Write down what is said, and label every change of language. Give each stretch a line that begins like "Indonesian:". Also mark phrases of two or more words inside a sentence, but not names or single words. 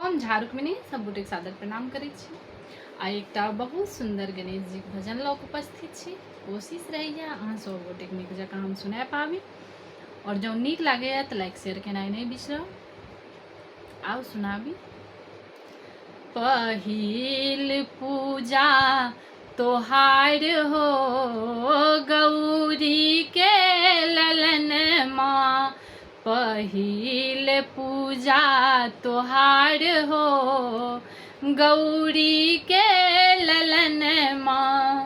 Maithili: हम झा रुक्मिणी सब गोटे सादर प्रणाम करै छी। आ एकटा बहुत सुंदर गणेश जी के भजन लऽ कऽ उपस्थित छी। कोशिश रहैया अहाँ सब गोटे नीक जकाँ हम सुना पाबी, और जँ नीक लागैया तऽ
English: like share
Maithili: केनाइ नहि बिसरब। आउ सुनाबी। पहिल पूजा तोहार हो गौरी के ललन माँ, पहिल पूजा तोहार हो गौरी के ललन माँ।